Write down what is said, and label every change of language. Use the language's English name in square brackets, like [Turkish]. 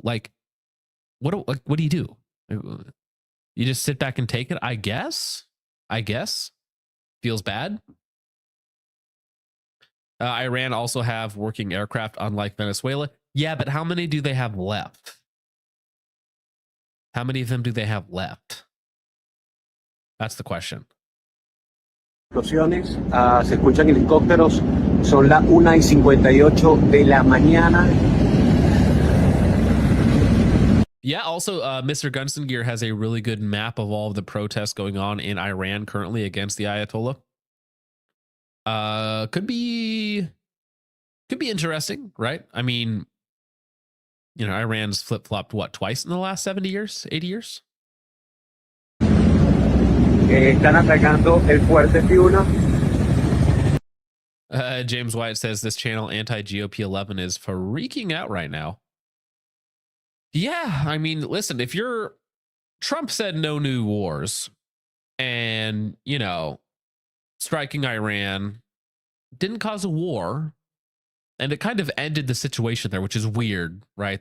[English] Like, what do you do? You just sit back and take it? I guess. Feels bad. Iran also have working aircraft, unlike Venezuela. Yeah, but how many do they have left? How many of them do they have left? That's the question. [Spanish] Explosiones, se escuchan helicópteros, son las 1:58 de la mañana. [English] Yeah, also, Mr. Gunston Gear has a really good map of all of the protests going on in Iran currently against the Ayatollah. Could be interesting, right? I mean, you know, Iran's flip-flopped what, twice in the last 70 years, 80 years? [Spanish] Están atacando el fuerte Fiuna. [English] James White says this channel anti-GOP 11 is freaking out right now. Yeah, I mean, listen, if you're Trump said no new wars, and you know, striking Iran didn't cause a war, and it kind of ended the situation there, which is weird, right?